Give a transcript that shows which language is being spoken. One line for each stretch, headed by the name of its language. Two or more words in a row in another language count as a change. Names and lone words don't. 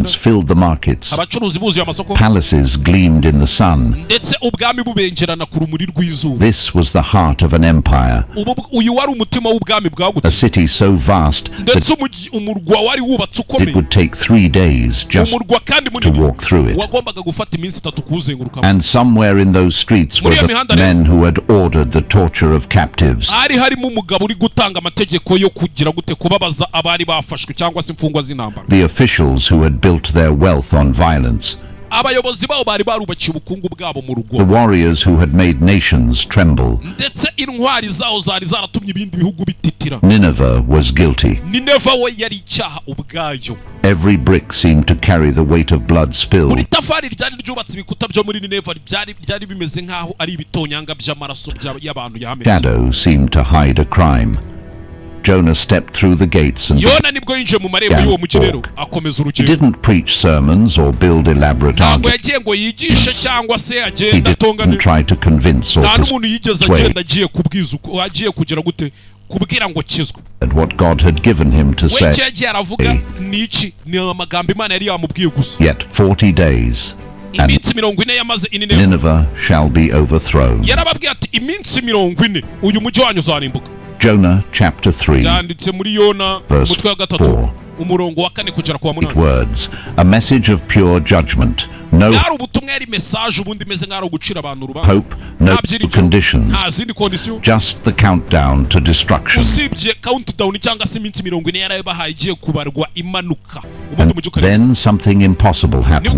English: Merchants filled the markets.
Kinyarwanda: abacuruzi buzuye amasoko,
English: Palaces gleamed in the sun.
Kinyarwanda: ndetse ubwami bubengerana ku rumuri rw'izuba.
English: This was the heart of an empire,
Kinyarwanda: Uyu wari umutima w'ubwami
English: a
Kinyarwanda: bwagutse,
English: city so vast
Kinyarwanda: ndetse
English: that
Kinyarwanda: umurwa wari wubatse
English: it
Kinyarwanda: ukomeye,
English: would take 3 days just
Kinyarwanda: umurwa kandi
English: to
Kinyarwanda: munini
English: walk through it.
Kinyarwanda: wagombaga gufata iminsi 3 kuwuzengurukamo.
English: And somewhere in those streets were
Kinyarwanda: Muri iyo
English: the
Kinyarwanda: mihanda rero,
English: men who had ordered the torture of captives.
Kinyarwanda: hari harimo umugabo uri gutanga amategeko yo kugira gute kubabaza abari bafashwe cyangwa se imfungwa z'intambara.
English: The officials who had built their wealth on violence.
Kinyarwanda: Abayobozi bawo bari barubakiye ubukungu bwabo mu
English: The
Kinyarwanda: rugo,
English: warriors who had made nations tremble.
Kinyarwanda: ndetse intwari zawo zari zaratumye ibindi bihugu bititira.
English: Nineveh was guilty.
Kinyarwanda: Nineve we yari icyaha ubwayo.
English: Every brick seemed to carry the weight of blood
Kinyarwanda: Buri
English: spilled.
Kinyarwanda: tafari ryari ryubatse ibikuta byo muri Nineve byari bimeze nk'aho ari ibitonyanga by'amaraso y'abantu yamenye.
English: Shadow seemed to hide a crime. Jonah stepped through the gates and
Kinyarwanda: Yona nibwo yinjiye mu marembo y'uwo mujyi rero akomeza
English: he
Kinyarwanda: urugendo.
English: didn't preach sermons or build elaborate
Kinyarwanda: Ntabwo
English: arguments.
Kinyarwanda: yagiye ngo yigishe cyangwa se
English: He
Kinyarwanda: agenda atongane.
English: didn't try to convince or
Kinyarwanda: Nta n'umuntu yigeze
English: persuade
Kinyarwanda: agenda agiye kubwiza agiye kugira gute kubwira ngo kizwe.
English: what God had given him to We say.
Kinyarwanda: icyo yagiye aravuga ni iki? Ni amagambo Imana yari yamubwiye gusa.
English: Yet 40 days and
Kinyarwanda: Iminsi 40 yamaze i Nineve.
English: Nineveh shall be overthrown.
Kinyarwanda: Yarababwiye ati iminsi 40 uyu mujyi wanyu uzarimbuka.
English: Jonah chapter 3
Kinyarwanda: Byanditse muri Yona
English: verse
Kinyarwanda: umutwe wa 3
English: 4.
Kinyarwanda: umurongo wa 4 kugera ku wa 8.
English: Words, a message of pure judgment. No hope, no conditions, just the countdown to destruction. And then something impossible happened.